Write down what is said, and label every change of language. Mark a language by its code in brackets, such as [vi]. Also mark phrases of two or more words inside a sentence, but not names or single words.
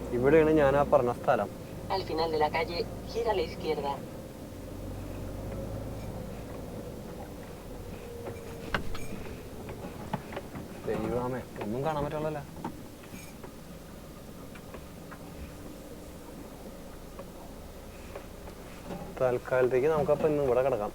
[ml] ഇവിടെയാണ് ഞാൻ ആ പറഞ്ഞ സ്ഥലം. [es] Al final de la calle, gira a la izquierda. [ml] ദൈവമേ, ഒന്നും കാണാൻ പറ്റുള്ളല്ലോ. തൽക്കാലത്തേക്ക് നമുക്കപ്പം ഇന്ന് ഇവിടെ കിടക്കാം.